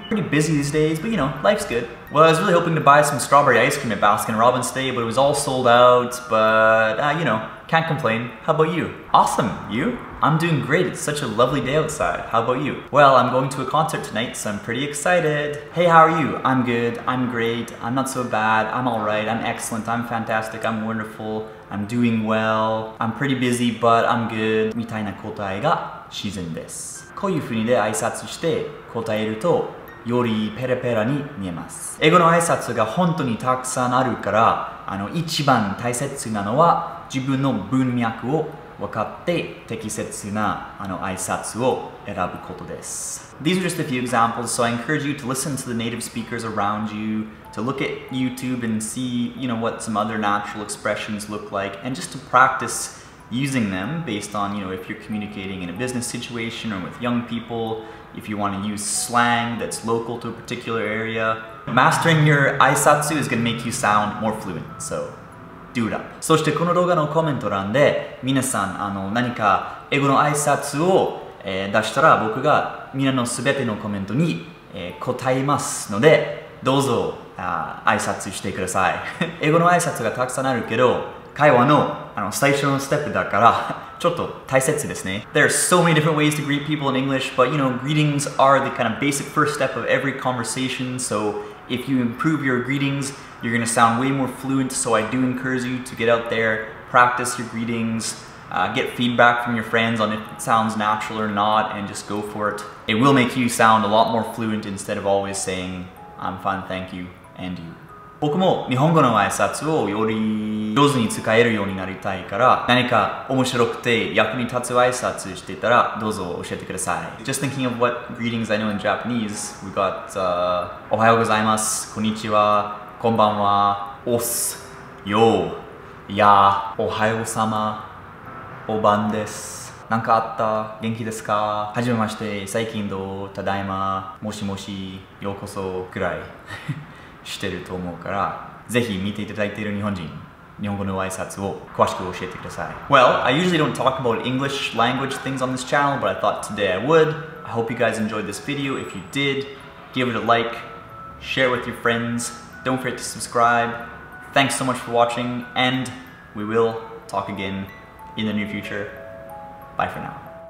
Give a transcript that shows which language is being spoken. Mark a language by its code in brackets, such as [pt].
[en] Pretty busy these days, but life's good. Well, I was really hoping to buy some strawberry ice cream at Baskin Robbins today, but it was all sold out, but can't complain. How about you? Awesome. You? I'm doing great. It's such a lovely day outside. How about you? Well, I'm going to a concert tonight, so I'm pretty excited. Hey, how are you? I'm good. I'm great. I'm not so bad. I'm alright. I'm excellent. I'm fantastic. I'm wonderful. I'm doing well. I'm pretty busy, but I'm good. [ja] みたいな答えが自然です。こういう風にで挨拶して答えるとよりペラペラに見えます。英語の挨拶が本当にたくさんあるから、一番大切なのは自分の文脈を分かって適切な挨拶を選ぶことです。 [en] These are just a few examples, so I encourage you to listen to the native speakers around you, to look at YouTube and see, what some other natural expressions look like, and just to practice using them based on, if you're communicating in a business situation or with young people, if you want to use slang that's local to a particular area. Mastering your aisatsu is going to make you sound more fluent, so do it up. [ja] そしてこの動画のコメント欄で皆さん何か英語の挨拶を、出したら僕が皆のすべてのコメントに、答えますのでどうぞ挨拶してください。英語の挨拶がたくさんあるけど会話の最初のステップだからちょっと大切ですね。 [en] There are so many different ways to greet people in English, but greetings are the kind of basic first step of every conversation. So if you improve your greetings, you're going to sound way more fluent. So I do encourage you to get out there, practice your greetings, get feedback from your friends on if it sounds natural or not, and just go for it. It will make you sound a lot more fluent instead of always saying, I'm fine, thank you, and you. [ja] 僕も日本語の挨拶をより上手に使えるようになりたいから何か面白くて役に立つ挨拶していたらどうぞ教えてください。 [en] Just thinking of what greetings I know in Japanese, we got [ja] おはようございます、こんにちは、こんばんは、おす、よう、や、おはようさま、おばんです。なんかあった？元気ですか？はじめまして、最近どう？ただいま、もしもし、ようこそくらいしてると思うからぜひ見ていただいている日本人日本語の挨拶を詳しく教えてください。 [en] Well, I usually don't talk about English language things on this channel, but I thought today I would. I hope you guys enjoyed this video. If you did, give it a like, share it with your friends, don't forget to subscribe. Thanks so much for watching, and we will talk again in the near future. Bye for now.